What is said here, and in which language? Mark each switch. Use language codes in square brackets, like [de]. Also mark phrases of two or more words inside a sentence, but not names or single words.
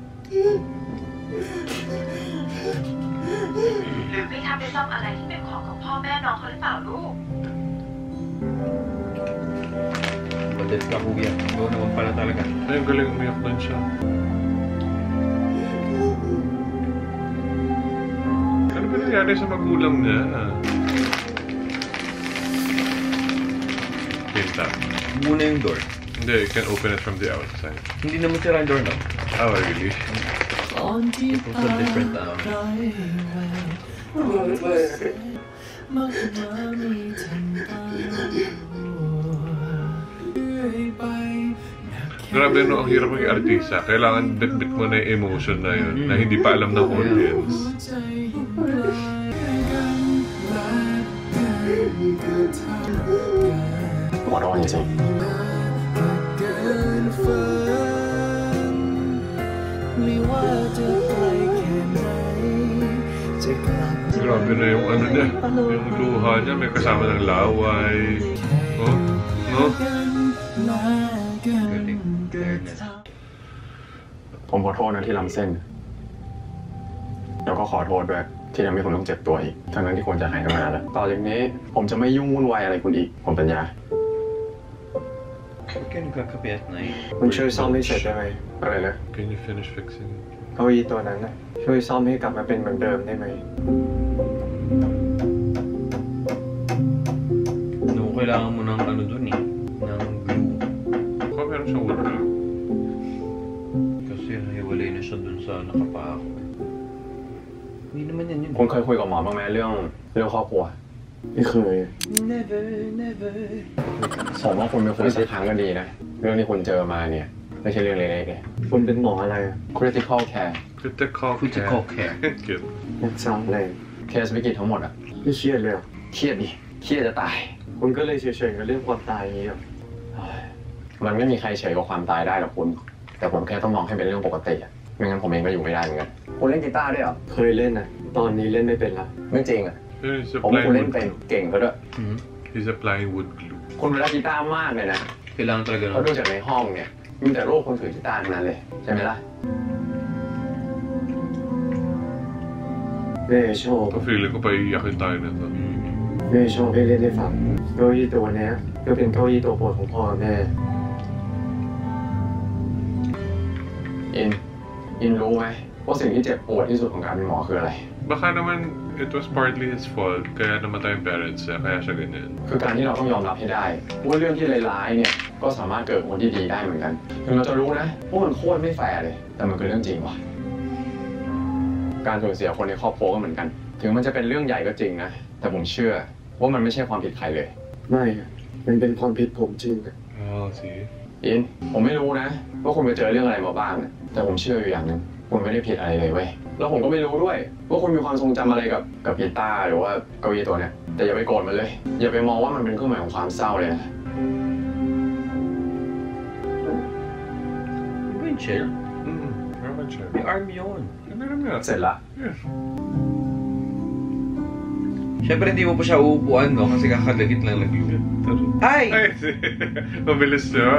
[th] หรือพี่ทับไปซ่อมอะไรที่เป็นของพ่อแม่น้องเขาหรือเปล่าลูก [tl] Badit ka, Kuya. Ikaw naman pala talaga. Ay, ang galing umiyak doon siya. Ano ba nangyari sa magulang niya? Pinta. Muna yung door. Hindi, [en] you can open it from the outside. [tl] Hindi naman sira yung door, no? [en] Oh, really? It was a different [tl] Grabe no, ang hirap maging artista. Kailangan bit-bit mo na yung emotion na yun, na hindi pa alam ng audience. [en] What do you think? [tl] Grabe na yung ano niya, yung luha niya, may kasama ng laway. [en] Oh, no? [th] ผมขอโทษนะที่ล้ำเส้นแล้วก็ขอโทษด้วยที่ทำให้คุณต้องเจ็บตัวอีกทั้งที่ควรจะหายตั้งนานแล้วต่อจากนี้ผมจะไม่ยุ่งวุ่นวายอะไรคุณอีกผมสัญญา [tl] Huwag kayo nagkakape [en] at night. [th] คุณช่วยซ่อมให้เสร็จได้ไหมอะไรนะ [en] Can you finish fixing it? [th] เก้าอี้ตัวนั้นนะช่วยซ่อมให้กลับมาเป็นเหมือนเดิมได้ไหม [tl] No, kailangan mo ng ano dun eh. Ng glue. Baka meron siyang [en] wood glue. [tl] Kasi hiwalay na siya dun sa nakapako. Hindi naman yan yun. [th] คุณเคยคุยกับหมอบ้างไหมเรื่องครอบครัว ไม่เคย [en] Never, never. [th] ผมว่าคุณไปคุยสักครั้งก็ดีนะเรื่องที่คุณเจอมาเนี่ยไม่ใช่เรื่องเล็กๆเลย คุณเป็นหมออะไรอะ [en] critical care Critical care. Good. [th] รักษาอะไร เคสวิกฤตทั้งหมดอะ ไม่เครียดเลยอะ เครียดดิเครียดจะตาย คุณก็เลยเฉยๆกับเรื่องความตายอย่างนี้อะ มันไม่มีใครเฉยกับความตายได้หรอกคุณแต่ผมแค่ต้องมองให้เป็นเรื่องปกติอะไม่งั้นผมเองก็อยู่ไม่ได้เหมือนกันคุณเล่นกีตาร์ด้วยเหรอ เคยเล่นนะตอนนี้เล่นไม่เป็นละ ไม่จริงอะ [en] He's [th] ผมว่าคุณ [en] applying [th] เล่น [en] wood [th] เป็น [en] glue. [th] เก่งก็ด้วย [en] He's applying wood glue. [th] คุณรักกีตาร์มากเลยนะ [tl] Kailangan talaga [th] เพราะดูจากในห้องเนี่ยมีแต่รูปคนถือกีตาร์ทั้งนั้นเลยใช่ไหมล่ะ แม่ชอบ [tl] So feeling ko pa iiyakin tayo nito. [th] แม่ชอบให้เล่นให้ฟังเก้าอี้ตัวเนี้ยก็เป็นเก้าอี้ตัวโปรดของพ่อกับแม่ อินรู้ไหมว่าสิ่งที่เจ็บปวดที่สุดของการเป็นหมอคืออะไร [tl] Baka naman [en] it was partly his fault, [tl] kaya namatay yung parents niya, kaya siya ganyan. [th] คือการที่เราต้องยอมรับให้ได้ว่าเรื่องที่ร้ายๆเนี่ยก็สามารถเกิดคนที่ดีได้เหมือนกันถึงเราจะรู้นะว่ามันโคตรไม่แฟร์เลยแต่มันคือเรื่องจริงว่ะการสูญเสียคนในครอบครัวก็เหมือนกันถึงมันจะเป็นเรื่องใหญ่ก็จริงนะแต่ผมเชื่อว่ามันไม่ใช่ความผิดใครเลย ไม่อะมันเป็นความผิดผมจริงอะ [en] Oh, see? [th] อินผมไม่รู้นะว่าคุณไปเจอเรื่องอะไรมาบ้างนะแต่ผมเชื่ออยู่อย่างหนึ่งคุณไม่ได้ผิดอะไรเลยเว้ยแล้วผมก็ไม่รู้ด้วยว่าคุณมีความทรงจำอะไรกับกีตาร์หรือว่าเก้าอี้ตัวเนี้ยแต่อย่าไปโกรธมันเลยอย่าไปมองว่ามันเป็นเครื่องหมายของความเศร้าเลยนะ [tl] Ano yung chair? Meron siya. May arm yun. Meron nga. [th] เสร็จละ [tl] Siyempre hindi mo pa siya uupuan, no? Kasi kakadagit lang ng glue. Ay! Ay, mabilis yun.